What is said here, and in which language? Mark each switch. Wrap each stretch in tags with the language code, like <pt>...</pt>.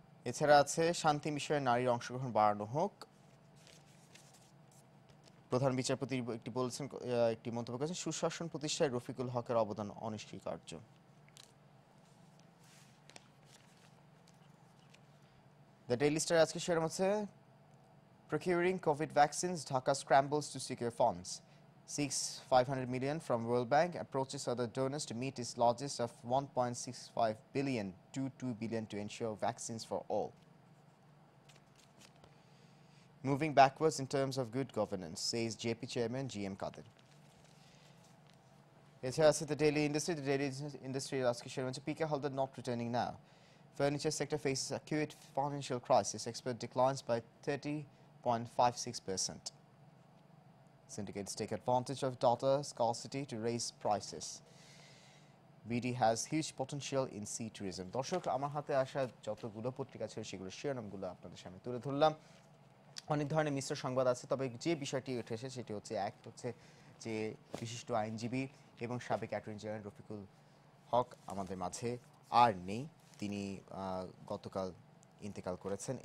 <bn>এছাড়া আছে শান্তি মিশনে নারীর অংশগ্রহণ বাড়ানো হোক। প্রধান বিচারপতি একটি মন্তব্য করেছেন, সুশাসন প্রতিষ্ঠায় রফিকুল হকের অবদান অনস্বীকার্য।</bn> <en>the Daily Star</en> <bn>আজকে শিরোনাম হচ্ছে</bn> <en>procuring COVID vaccines, Dhaka scrambles to secure funds. Seeks 500 million from World Bank, approaches other donors to meet its largest of 1.65 billion to 2 billion to ensure vaccines for all. Moving backwards in terms of good governance, says JP Chairman GM Kadir.</en> <bn>এছাড়া আছে the daily industry. The daily industry আজকে শিরোনাম হচ্ছে পিকে Haldar</bn> <en>not returning now. Furniture sector faces acute financial crisis. Export declines by 30.56%. Syndicates take advantage of data scarcity to raise prices. BD has huge potential in sea tourism.</en> <bn>দর্শক, আমার হাতে আসা যতগুলো পত্রিকা ছিল সেগুলো শিরোনামগুলো আপনাদের সামনে তুলে ধরলাম। অনেক ধরনের মিশ্র সংবাদ আছে, তবে যে বিষয়টি উঠেছে সেটি হচ্ছে এক হচ্ছে যে বিশিষ্ট আইনজীবী এবং সাবেক অ্যাটর্নি জেনারেল রফিকুল হক আমাদের মাঝে আর নেই, তিনি গতকাল ইন্তেকাল করেছেন।</bn>